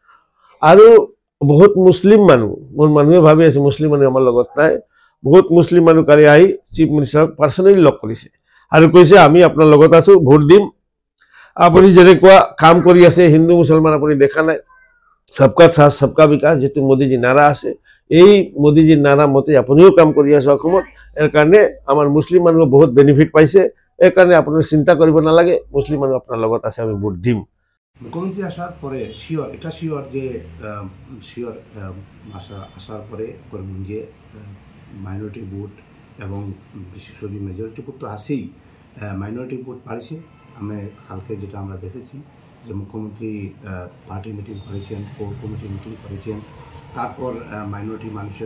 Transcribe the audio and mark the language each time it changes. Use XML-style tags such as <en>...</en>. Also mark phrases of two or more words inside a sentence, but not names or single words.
<as>আৰু বহুত মুছলিম মানুহ, মোৰ মানুহে ভাবি আছে মুছলিম মানুহ আমাৰ লগত নাই, বহুত মুছলিম মানুহ কালি আহি চিফ মিনিষ্টাৰক পাৰ্চনেলি লগ কৰিছে আৰু কৈছে আমি আপোনাৰ লগত আছোঁ, ভোট দিম, আপুনি যেনেকুৱা কাম কৰি আছে হিন্দু মুছলমান আপুনি দেখা নাই,</as> <hi>सबका साथ सबका विकास</hi> <as>যিটো মোদীজী নাৰা আছে, এই মোদীজীৰ নানা মতে আপুনিও কাম কৰি আছে অসমত</as> <bn>এর কারণে আমার মুসলিম মানুষ বহুত বেনিফিট পাইছে এই কারণে আপনার চিন্তা করব নালাগে মুসলিম মানুষ আপনার লগত আছে আমি ভোট দিম মুখ্যমন্ত্রী আসার পরে শিওর এটা শিওর যে শিওর আসার পরে করিমগঞ্জে</bn> <en>minority vote</en> <bn>এবং বিশেষ করে</bn> <en>majority vote</en> <bn>তো আছেই</bn> <en>minority vote</en> <bn>বাড়ছে আমি কালকে যেটা আমরা দেখেছি যে মুখ্যমন্ত্রী</bn> <en>party meeting</en> <bn>করেছেন</bn> <en>core committee meeting</en> <bn>করেছেন তারপর মাইনরিটি মানুষের</bn>